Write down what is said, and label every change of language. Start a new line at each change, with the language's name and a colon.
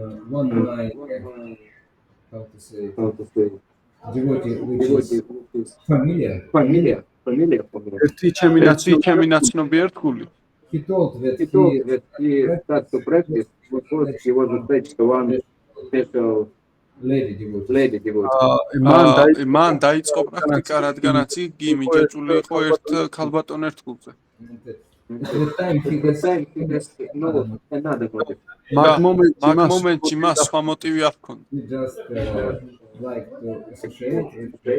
English: one night, how to say, devotee which is familiar. Familiar for me.
Georgian: ერთი ჩემი ნაცნობი ერთგული
English: He told that He told that he started to practice because he was attached to one special lady devotee.
Georgian: მან დაიწყო პრაქტიკა რადგანაც იგი მიჯაჭული იყო ერთ ქალბატონ ერთგულზე
English: At the time he has no another motive.
Georgian: მაგ მომენტში მას სხვა მოტივი არ ჰქონდა
English: he just like to associate with